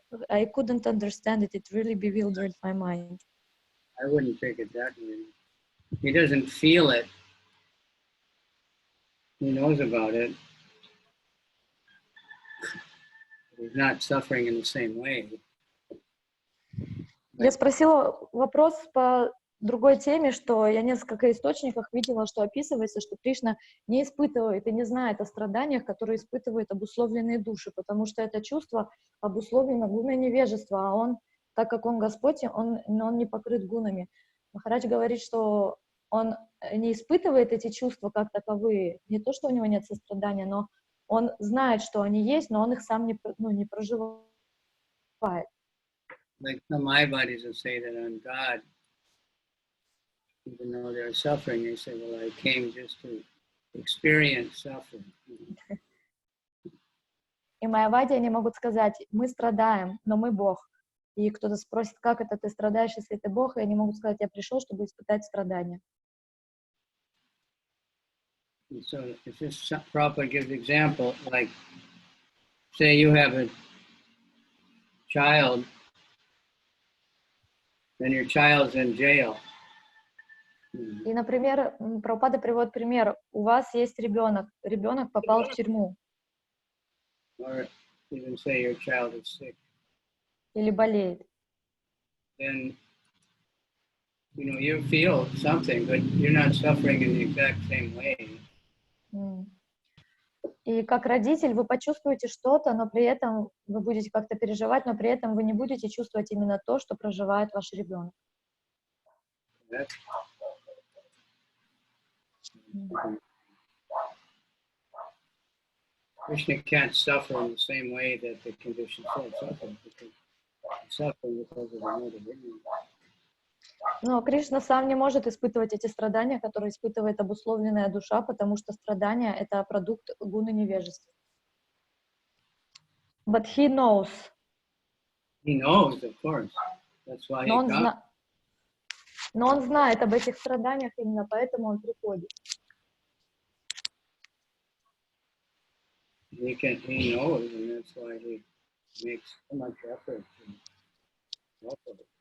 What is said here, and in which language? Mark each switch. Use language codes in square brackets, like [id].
[en] I couldn't understand it. It really bewildered my mind. I wouldn't take it that way. He doesn't feel it. He knows about it. He's not suffering in the same way. [ru] Я спросила вопрос по другой теме, что я в несколько источниках видела, что описывается, что Кришна не испытывает и не знает о страданиях, которые испытывают обусловленные души, потому что это чувство обусловлено гуной невежества, а он, так как он Господь, он не покрыт гунами. Махарадж говорит, что он не испытывает эти чувства как таковые, не то, что у него нет сострадания, но он знает, что они есть, но он их сам не проживает. [en] Like some Mayavadis will say that on God, even though they're suffering, they say, well, I came just to experience suffering. [ru] И майявади они могут сказать, мы страдаем, но мы Бог. И кто-то спросит, как это ты страдаешь, если ты Бог, и они могут сказать, я пришел, чтобы испытать страдания. [en] And so it's just Prabhupada gives example, like, say you have a child, then your child's in jail. [ru] И, например, Прабхупада приводит пример. У вас есть ребенок попал в тюрьму. [en] Or even say your child is sick. [ru] Или болеет. [en] Then, you know, you feel something, but you're not suffering in the exact same way. [ru] И как родитель вы почувствуете что-то, но при этом вы будете как-то переживать, но при этом вы не будете чувствовать именно то, что проживает ваш ребенок. [en] Krishna can't suffer in the same way that the conditioned soul suffers, because he's suffering because of another ignorance. [ru] Но Кришна сам не может испытывать эти страдания, которые испытывает обусловленная душа, потому что страдания — это продукт гуны невежества. [en] But he knows. He knows, of course. That's why he comes. [ru] Но он знает об этих страданиях, именно поэтому он приходит. [en] He knows, and that's why he makes so much effort to help us.